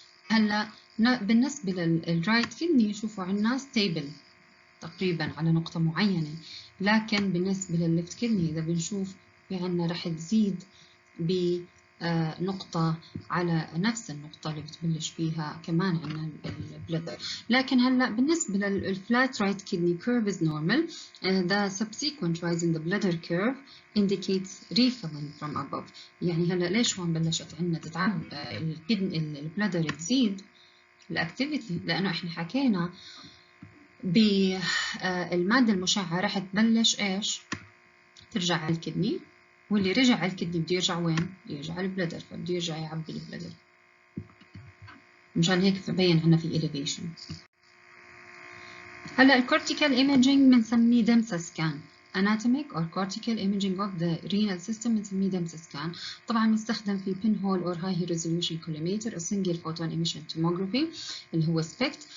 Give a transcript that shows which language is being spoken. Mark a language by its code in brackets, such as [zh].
[ar] هلا بالنسبة للرايت كدني شوفوا عنا ستيبل تقريبا على نقطة معينة، لكن بالنسبة للليفت كدني إذا بنشوف في عنا رح تزيد بنقطة على نفس النقطة اللي بتبلش فيها كمان عنا البلادر. لكن هلا بالنسبة للفلات رايت كدني [en] curve is normal. The subsequent rise in the bladder curve indicates refilling from above. [ar] يعني هلا ليش هون بلشت عنا تتعب البلادر تزيد الاكتيفيتي؟ لأنه احنا حكينا بالمادة المشعة رح تبلش ايش؟ ترجع على الكدني، واللي رجع على الكدني بده يرجع وين؟ بده يرجع على البلادر، فبده يرجع يعبي البلادر. مشان هيك ببين عنا في elevation. هلا الكورتيكال ايميجينج بنسميه DMSA سكان. [en] anatomic or cortical imaging of the renal system [ar] بنسميه [en] DMSA scan. [ar] طبعا بنستخدم في [en] pinhole or high resolution collimator or single photon emission tomography [ar] اللي هو [en] SPECT.